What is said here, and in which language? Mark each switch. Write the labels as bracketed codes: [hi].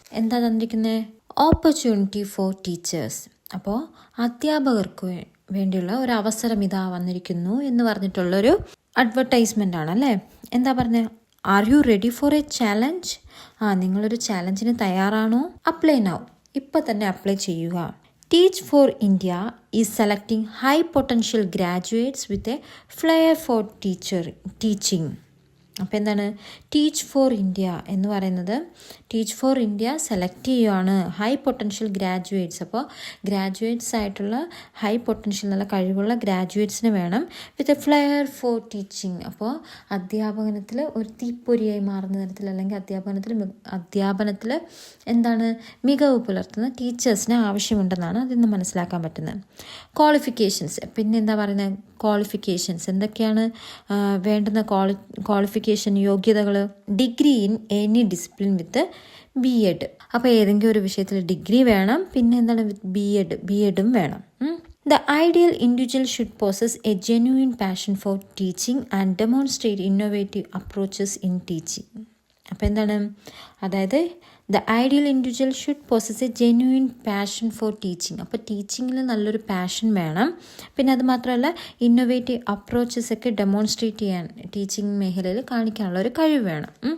[ml] എന്താ തന്നിരിക്കുന്നത്, [en] Opportunity for teachers. [ml] അപ്പോൾ അധ്യാപകർക്ക് വേണ്ടിയുള്ള ഒരു അവസരം ഇതാ വന്നിരിക്കുന്നു എന്ന് പറഞ്ഞിട്ടുള്ളൊരു അഡ്വർടൈസ്മെൻ്റ് ആണ് അല്ലേ. എന്താ പറഞ്ഞത്, [en] Are you ready for a challenge? [ml] നിങ്ങളൊരു ചാലഞ്ചിന് തയ്യാറാണോ? [en] apply now, [ml] ഇപ്പം തന്നെ അപ്ലൈ ചെയ്യുക. [en] Teach for India is selecting high potential graduates with a flair for teaching. [ml] അപ്പോൾ എന്താണ് ടീച്ച് ഫോർ ഇന്ത്യ എന്ന് പറയുന്നത്, ടീച്ച് ഫോർ ഇന്ത്യ സെലക്ട് ചെയ്യുകയാണ് ഹൈ പൊട്ടൻഷ്യൽ ഗ്രാജുവേറ്റ്സ്. അപ്പോൾ ഗ്രാജുവേറ്റ്സ് ആയിട്ടുള്ള ഹൈ പൊട്ടൻഷ്യൽ നല്ല കഴിവുള്ള ഗ്രാജുവേറ്റ്സിന് വേണം [en] With a flair for teaching. [ml] അപ്പോൾ അധ്യാപനത്തിൽ ഒരു തീപ്പൊരിയായി മാറുന്ന തരത്തിൽ അല്ലെങ്കിൽ അധ്യാപനത്തിൽ എന്താണ് മികവ് പുലർത്തുന്ന ടീച്ചേഴ്സിന് ആവശ്യമുണ്ടെന്നാണ് അതിൽ നിന്ന് മനസ്സിലാക്കാൻ പറ്റുന്നത്. ക്വാളിഫിക്കേഷൻസ്, പിന്നെ എന്താ പറയുന്നത് ക്വാളിഫിക്കേഷൻസ് എന്തൊക്കെയാണ് വേണ്ടുന്ന ക്വാളിഫിക്കേഷൻ യോഗ്യതകൾ? [en] Degree in any discipline with BEd. [ml] അപ്പോൾ ഏതെങ്കിലും ഒരു വിഷയത്തിൽ ഡിഗ്രി വേണം, പിന്നെ എന്താണ് വിത്ത് BEdും വേണം. [en] The ideal individual should possess a genuine passion for teaching and demonstrate innovative approaches in teaching. [ml] അപ്പോൾ എന്താണ്, അതായത് [en] The ideal individual should possess a genuine passion for teaching. [ml] അപ്പോൾ ടീച്ചിങ്ങിൽ നല്ലൊരു പാഷൻ വേണം. പിന്നെ അത് മാത്രമല്ല ഇന്നോവേറ്റീവ് അപ്രോച്ചസ് ഒക്കെ ഡെമോൺസ്ട്രേറ്റ് ചെയ്യാൻ ടീച്ചിങ് മേഖലയിൽ കാണിക്കാനുള്ള ഒരു കഴിവ് വേണം.